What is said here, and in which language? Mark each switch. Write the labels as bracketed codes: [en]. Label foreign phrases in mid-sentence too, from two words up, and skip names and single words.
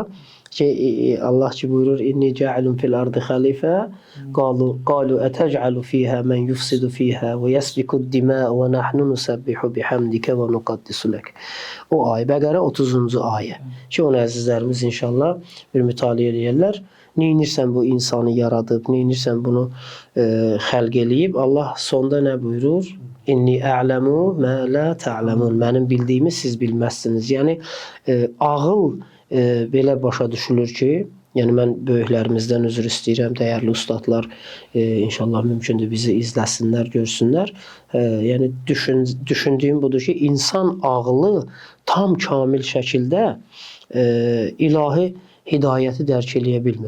[az] Ki Allah ki buyurur [ar] إني جاعل في الأرض خليفة قالوا أتجعل فيها من يفسد فيها ويسفك الدماء ونحن نسبح بحمدك ونقدس لك. [az] O ayə Bəqərə 30-cu ayə. Ki onu əzizlərimiz inşallah bir mütaliə eləyərlər. Neynirsən bu insanı yaradıb, neynirsən bunu xəlq eləyib. Allah sonda nə buyurur? [ar] إني أعلم ما لا تعلمون. [az] Mənim bildiyimi siz bilməzsiniz. Yəni ağıl belə başa düşülür ki, yəni mən böyüklərimizdən üzr istəyirəm, dəyərli ustadlar inşallah mümkündür bizi izləsinlər, görsünlər. Yəni düşündüyüm budur ki, insan ağlı tam kamil şəkildə ilahi hidayəti dərk eləyə bilmir.